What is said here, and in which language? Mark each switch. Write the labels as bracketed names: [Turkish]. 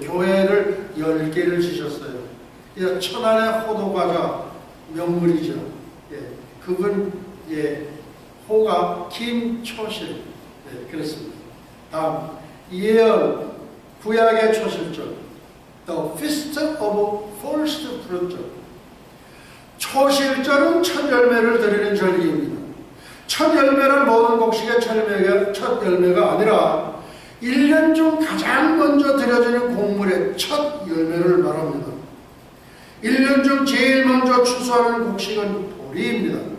[Korean] 교회를 10개를 지셨어요. 천안의 호두과자 명물이죠. 그분 호가 김초실. 그렇습니다. 다음, 예언 구약의 초실절. [English] The Feast of First Fruit. [Korean] 초실절은 첫 열매를 드리는 절기입니다. 첫 열매는 모든 곡식의 첫 열매가 아니라 1년 중 가장 먼저 드려지는 곡물의 첫 열매를 말합니다. 1년 중 제일 먼저 추수하는 곡식은 보리입니다.